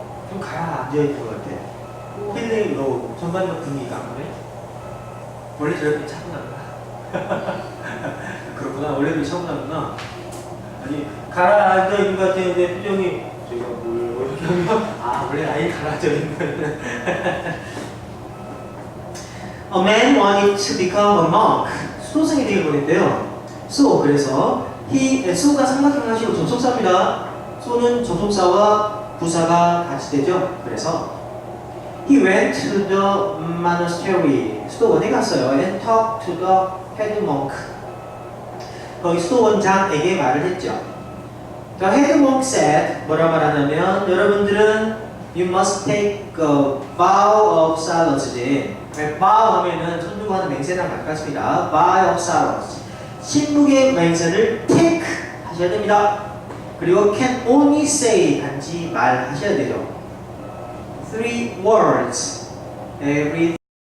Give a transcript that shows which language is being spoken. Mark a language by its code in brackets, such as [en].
[ko] 좀 가라앉아 있는 것 같아. feeling low 전반적 분위기가 그래? 원래 저렇게 차분한가? 그렇구나. 원래 그렇게 차분하구나. 아니 가라앉아 있는 것 같았는데 표정이 제가 뭘 이렇게 하면 원래 아예 가라앉아 있는 거였네. [en] A man wanted to become a monk. [ko] 수도승이 되길 원했대요. [en] So [ko] 그래서 so가 삼각형 하시고 접속사입니다. so는 접속사와 부사가 같이 되죠. 그래서 [en] he went to the monastery. [ko] 수도원에 갔어요. [en] And talked to the head monk. [ko] 거기 수도원장에게 말을 했죠. [en] The head monk said, [ko] 뭐라 말하냐면 여러분들은 [en] you must take a vow of silence. [ko] vow 하면은 손 두고 하는 맹세랑 가깝습니다. [en] vow of silence. [ko] 침묵의 맹세를 take 하셔야 됩니다. 그리고 [en] can only say [ko] 단지 말하셔야 되죠. [en] 3 words every